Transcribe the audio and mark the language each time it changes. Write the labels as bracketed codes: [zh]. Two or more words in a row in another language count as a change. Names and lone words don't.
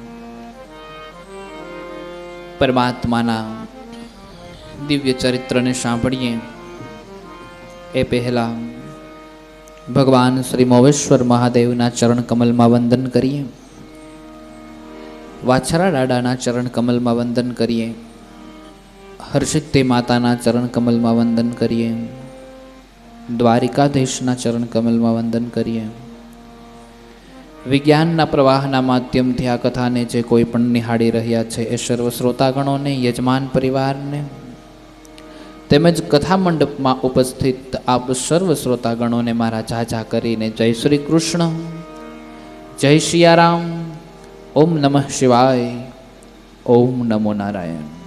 [gu] પરમાત્માના દિવ્ય ચરિત્રને સાંભળીએ એ પહેલા ભગવાન શ્રી મોવેશ્વર મહાદેવના ચરણ કમલમાં વંદન કરીએ। વાછરા ડાડાના ચરણ કમલમાં વંદન કરીએ। હર્ષિતે માતાના ચરણ કમલમાં વંદન કરીએ। દ્વારિકાધીશના ચરણ કમલમાં વંદન કરીએ। વિજ્ઞાનના પ્રવાહના માધ્યમથી આ કથાને જે કોઈ પણ નિહાળી રહ્યા છે એ સર્વ શ્રોતાગણોને, યજમાન પરિવારને, તેમજ કથા મંડપમાં ઉપસ્થિત આપ સર્વ શ્રોતાગણોને મારા ઝાઝા કરીને જય શ્રી કૃષ્ણ, જય સિયારામ, ઓમ નમઃ શિવાય, ઓમ નમો નારાયણ.